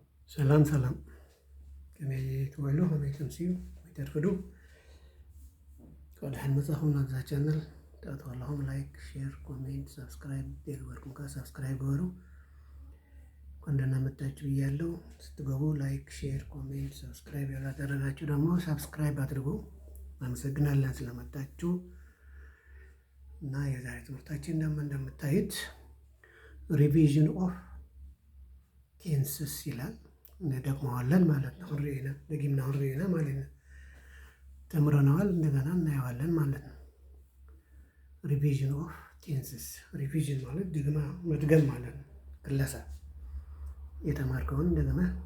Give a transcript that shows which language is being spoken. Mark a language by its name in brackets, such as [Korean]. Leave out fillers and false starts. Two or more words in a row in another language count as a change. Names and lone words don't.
[Tigrinya] ሰላም ሰላም ከመይ ትውዕሉ ከመይ ተምስዩ ከመይ ተርፍዱ ቀድሐን መጻኹም ናብዛ ቻነል ተኣትዉ ኣለኹም [English] like share comment [Tigrinya] ሰብስክራይብ የገበርኩም ከ ሰብስክራይብ ገበሩ [Amharic] እንኳን ደህና መጣችሁ ብያለሁ። ስትገቡ [English] like share comment [Amharic] ሰብስክራይብ ያላደረጋችሁ ደግሞ ሰብስክራይብ አድርጉ። አመሰግናለን ስለመጣችሁ እና የዛሬ ትምህርታችን ደግሞ እንደምታዩት [English] revision of tenses [Amharic] ይላል። እንደግመዋለን ማለት ነው። ደግምና ሁሪና ማለት ነው። ተምረነዋል እንደገና እናየዋለን ማለት ነው። [English] revision of tenses [Amharic] ሪቪዥን ማለት ደግማ መድገም ማለት ነው። ክለሳ የተማርከውን እንደገና